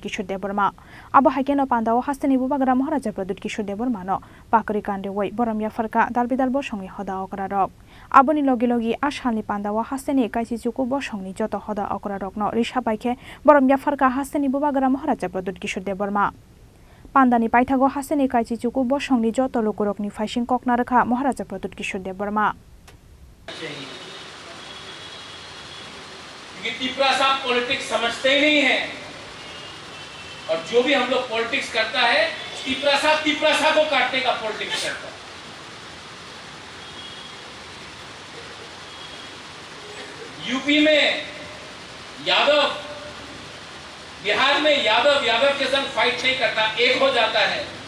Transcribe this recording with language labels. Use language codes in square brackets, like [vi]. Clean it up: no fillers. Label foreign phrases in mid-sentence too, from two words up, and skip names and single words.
[trp] किशोर देव बर्मा आबो हाइकेनो पान्दाओ हास्तेनि बुबागारा महाराजा प्रदोत किशोर देव बर्मानो पाकरि कान्देवै बरमिया फरका दारबिदार बसंनि हदा अकररक आबोनि लगे लगे आसालनि पान्दाओ हास्तेनि काइसि चुकु बसंनि जत हदा अकररकनो रिसा बाइखे बरमिया फरका हास्तेनि बुबागारा महाराजा प्रदोत किशोर देव बर्मा पान्दानि पाइथागो हास्तेनि काइसि चुकु बसंनि जत लोकुरकनि फाइसिं ककना रेखा महाराजा प्रदोत किशोर देव बर्मा [hi] तिपरा साहब पॉलिटिक्स समझते ही नहीं है और जो भी हम लोग पॉलिटिक्स करता है तिपरा साहब को काटने का पॉलिटिक्स करता है। यूपी में यादव, बिहार में यादव के संग फाइट नहीं करता, एक हो जाता है।